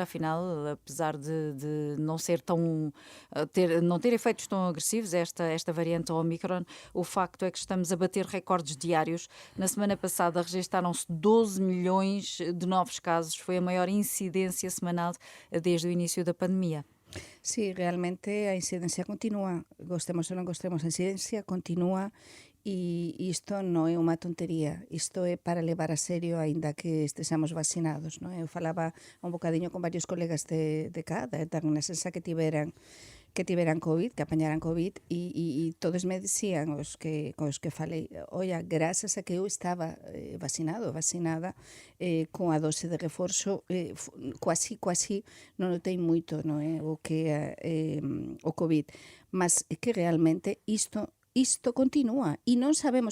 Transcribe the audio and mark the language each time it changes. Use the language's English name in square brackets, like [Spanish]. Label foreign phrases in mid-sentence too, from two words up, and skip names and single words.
[Portuguese] Afinal, apesar de não ser tão não ter efeitos tão agressivos esta variante Omicron, o facto é que estamos a bater recordes diários. Na semana passada registaram-se 12 milhões de novos casos. Foi a maior incidência semanal desde o início da pandemia. [Galician] Sí, realmente a incidencia continúa, gostemos ou non gostemos, a incidencia continúa e isto non é unha tontería, isto é para levar a serio aínda que estexamos vacinados, non? Eu falaba un bocadiño con varios colegas de cá, da Renascença que tiveran COVID, que apañaran COVID e todos me dicían os que falei, oia, grazas a que eu estaba vacinada con a dose de reforzo, quasi non notei moito, non é, o que o COVID, mas é que realmente isto continúa e non sabemos.